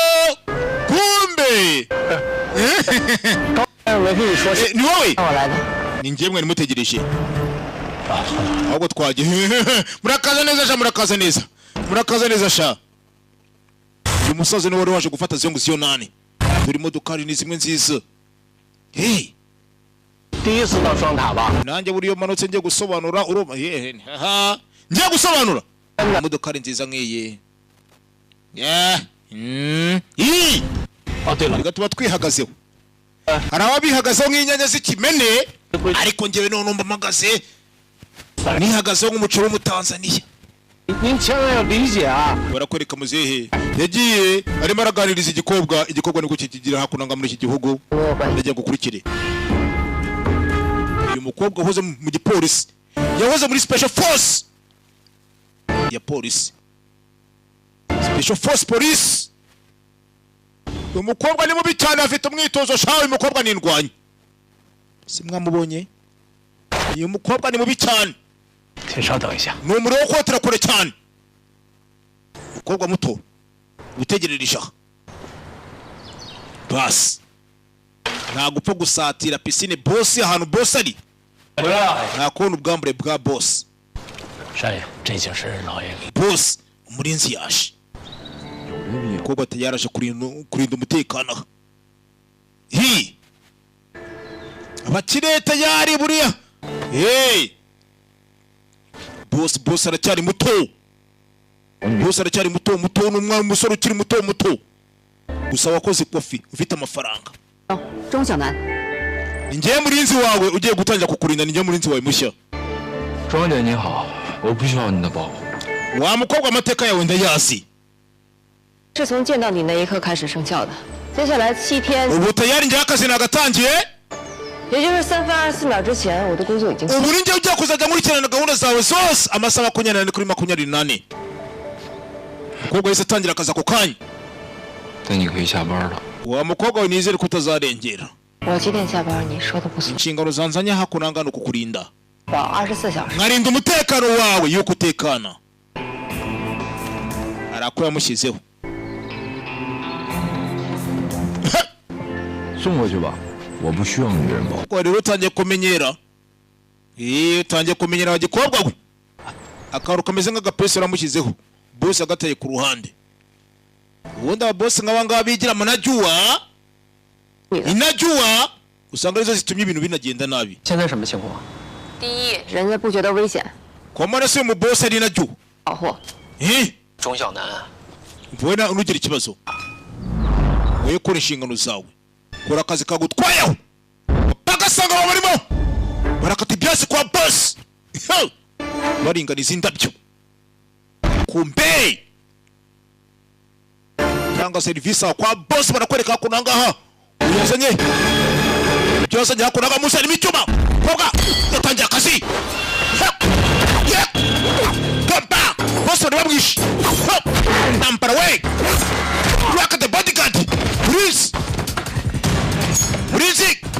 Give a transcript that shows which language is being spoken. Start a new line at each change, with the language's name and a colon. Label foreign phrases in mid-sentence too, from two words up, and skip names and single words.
Kinyarwanda: kumbe ni wowe ni njye mwe nimutegereje ahubwo twagiye murakaza neza sha murakaza neza sha uyu musaza ni wari waje gufata zongo ziyo nane turi modokari ni zimwe nziza hey
Chinese: 第一次到双塔吧？
Kinyarwanda: nanjye buriyo manutse njye gusobanura uruma yehe haha njye gusobanura modokari nziza nk'iyi gatuma twihagazeho hari ababihagazeho nk'inyanya z'ikimene ariko njyewe none mbamagaze nihagazeho nk'umuceri w'umutanzaniya
Chinese: 您千万要理解啊！
Kinyarwanda: barakwereka muzehe yagiye arimo araganiriza igikobwa niko kikigira hakunanga muri iki gihugu ndagiye gukurikire uyu mukobwa wahoze mu gipolisi yahoze muri
English: special force
Kinyarwanda: ya polisi
English: special force police
Kinyarwanda: uyu mukobwa ni mubi cyane afite umwitozo shawe uyu mukobwa ni indwanyi si mwamubonye uyu mukobwa ni mubi cyane
Chinese: 请稍等一下。
Kinyarwanda: ni umuriro wo kotera kure cyane umukobwa muto utegerereje aha basi ntabwo upfa gusatira pisine bosi ahantu bosi ari
Chinese: 不要，
Kinyarwanda: nta kubona ubwambure bwa bosi
Chinese: 少爷，这已经是老爷给。
Kinyarwanda: bosi umurinzi yaje umukobwa ati yaraje kurinda umutekano aha hi abakire tayari buriya hey bosi aracyari muto bosi aracyari muto n'umwana umusore ukiri muto gusa wakoze kofi ufite amafaranga
Chinese: 钟小楠，
Kinyarwanda: njye murinzi wawe ugiye gutangira kukurinda njye murinzi wawe mushya
Chinese: 庄姐你好，我不需要你的保护。
Kinyarwanda: wa mukobwa amateka yawe ndayazi
Chinese: 是从见到你那一刻开始生效的。接下来7天，
Kinyarwanda: ubu tayari njye akazi nagatangiye
Chinese: 也就是3分24秒之前，我的工作已经。
Kinyarwanda: ubu ni njye ugiye kuzajya nkurikirana gahunda zawe zose amasaha 24 kuri 24 umukobwa yahise atangira akazi ako kanya
Chinese: 那你可以下班了。
Kinyarwanda: wa mukobwa we nizere ko utazarengera
Chinese: 我几点下班？你说的不算。
Kinyarwanda: inshingano zanzanye hakunanga no kukurinda
Chinese: 我24小时。
Kinyarwanda: nkarinda umutekano wawe yuko utekana arako yamushyizeho
Chinese: 送过去吧，我不需要女人保护。
Kinyarwanda: ko rero utangiye kumenyera utangiye kumenyera abagikobwa we akaru kameze nk'agapesi uramushyizeho bosi agateye ku ruhande ubundi ababosi nk'abangaba bigira manajyuwa inajyuwa usanga arizo zitumye ibintu binagenda nabi
Chinese: 现在什么情况？第一，人家不觉得危险，
Swahili: kwa maana
Kinyarwanda: se mu bosi ari inajyuwa
Chinese: 保护。钟小楠，
Kinyarwanda: wowe nugira ikibazo wowe kora inshingano zawe kora akazi kagutwayeho bagasanga abo barimo barakata ibyatsi kwa bosi baringaniza indabyo kumbe cyangwa serivisi aho kwa bosi barakwereka hakuno ahangaha uyazanye ibyo yazanye hakuno ahangaha munsi harimo icyuma kobwa yatangiye akazi kompa bosi bari bamwishe nampara we raka
English: the bodyguard
Kinyarwanda: murinzi